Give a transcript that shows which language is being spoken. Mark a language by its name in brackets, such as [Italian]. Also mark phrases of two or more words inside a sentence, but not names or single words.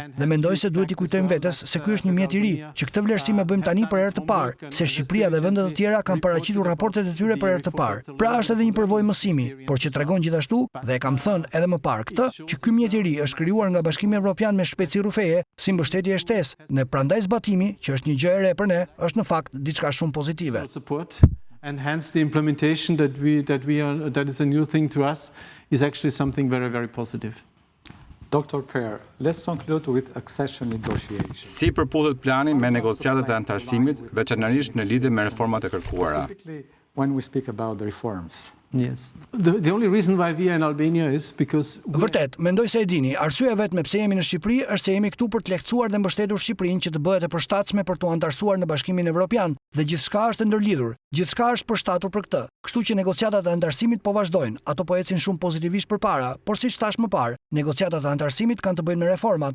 [Albanian] Dhe mendoj se duhet i kujtojmë vetes se ky është një mjet i ri, që këtë vlerësim e bëjmë tani për herë të parë, se Shqipëria dhe vendet të tjera kanë paraqitur raportet e tyre për herë të parë. Pra është edhe një përvojë mësimi, por që tregon gjithashtu, dhe e kam thënë edhe më parë këtë, që ky mjet i ri është krijuar nga Bashkimi Evropian me shpejtësi rrufeje, si mbështetje e shtesë, ne prandaj zbatimi, që është një gjë e re për ne, është në fakt diçka shumë pozitive. [English] And hence the implementation that is a new thing to us is actually something very, very positive. Dr. Per, let's conclude with accession negotiations. [Albanian] Si përputhet plani me negociatat e antarësimit, veçanërisht në lidhje me reformat e kërkuara? [English] When we speak about the reforms. Yes. The only reason why we are in Albania is because [Albanian] Vërtet, mendoj se e dini, arsyeja vetme pse jemi në Shqipëri është se jemi këtu për të lehtësuar dhe mbështetur Shqipërinë që të bëhet e përshtatshme për t'u antarësuar në Bashkimin Evropian, dhe gjithçka është ndërlidhur. Gjithçka është përshtatur për këtë. Kështu që negociatat e antarësimit po vazhdojnë. Ato po ecin shumë pozitivisht përpara, por siç thash më parë, negociatat e antarësimit kanë të bëjnë me reformat.